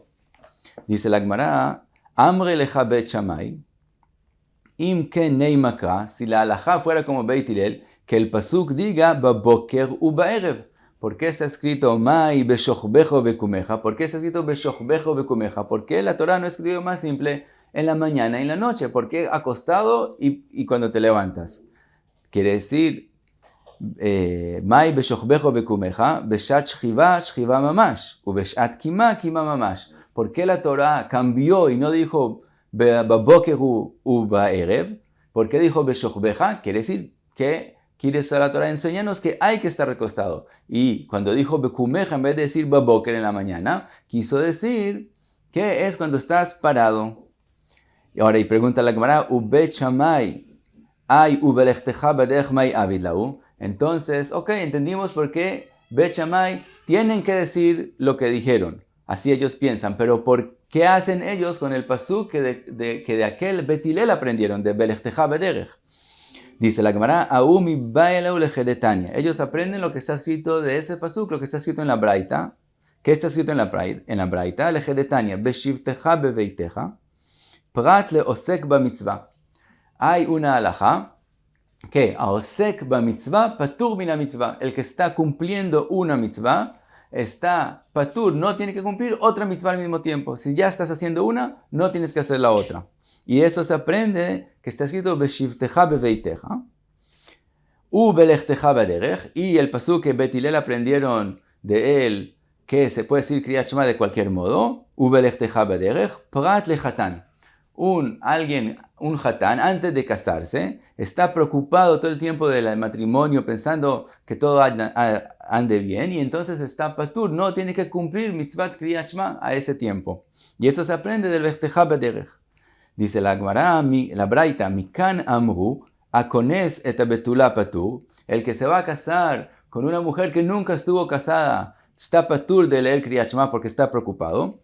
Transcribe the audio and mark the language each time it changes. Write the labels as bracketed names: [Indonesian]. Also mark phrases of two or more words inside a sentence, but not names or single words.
[Aramaic] Dice la Gemara, אמרי לך בית שמאי אם כן נימא קרא, [Spanish] si la halajá fuera como Bet Hillel, que el pasuk diga [Hebrew] בבוקר ובערב. [Spanish] ¿Por qué está escrito [Hebrew] מאי בשכבך בקומך? [Spanish] ¿Por qué está escrito [Hebrew] בשכבך בקומך? [Spanish] ¿Por qué la Torah no escribió más simple en la mañana y en la noche? ¿Por qué acostado y cuando te levantas? Quiere decir [Hebrew] מאי בשכבך בקומך בשעת שכיבה שכיבה ממש ובשעת קימה קימה ממש. [Spanish] ¿Por qué la Torah cambió y no dijo [Hebrew] בבוקר ובערב? [Spanish] ¿Por qué dijo beshochbeja? Quiere decir que quiere estar la Torah enseñarnos que hay que estar recostado. Y cuando dijo bekumeja, en vez de decir baboker en la mañana, quiso decir que es cuando estás parado. Y ahora, y pregunta la Gemara, Bet Shammai, [Hebrew] האי ובלכתך בדרך מאי עביד להו. [Spanish] Entonces, entendimos por qué Bet Shammai tienen que decir lo que dijeron. Así ellos piensan. Pero ¿por qué hacen ellos con el pasuk que de aquel Bet Hillel aprendieron, de [Hebrew] בלכתך בדרך? [Spanish] Dice la Gemara, ellos aprenden lo que está escrito de ese pasuk, lo que está escrito en la Braita. ¿Qué está escrito en la Braita? [Hebrew] לכדתניא בשבתך בביתך פרט לעוסק במצוה. [Spanish] Hay una halajá que [Hebrew] העוסק במצוה פטור מן המצוה. [Spanish] El que está cumpliendo una mitzvah está patur, no tiene que cumplir otra mitzvah al mismo tiempo. Si ya estás haciendo una, no tienes que hacer la otra. Y eso se aprende que está escrito [Hebrew] בשבתך בביתך ובלכתך בדרך, [Spanish] y el pasuk que Bet Hillel aprendieron de él que se puede decir Kriyat Shema de cualquier modo, [Hebrew] ובלכתך בדרך פרט לחתן. [Spanish] Un hatán antes de casarse está preocupado todo el tiempo del matrimonio pensando que todo ande bien y entonces está patur, no tiene que cumplir mitzvat Kriyat Shema a ese tiempo. Y eso se aprende del [Hebrew] בלכתך בדרך. [Spanish] Dice la Gemara, la Braita, [Hebrew] מכאן אמרו הכונס את הבתולה פטור, [Spanish] el que se va a casar con una mujer que nunca estuvo casada, está patur de leer Kriyat Shema porque está preocupado.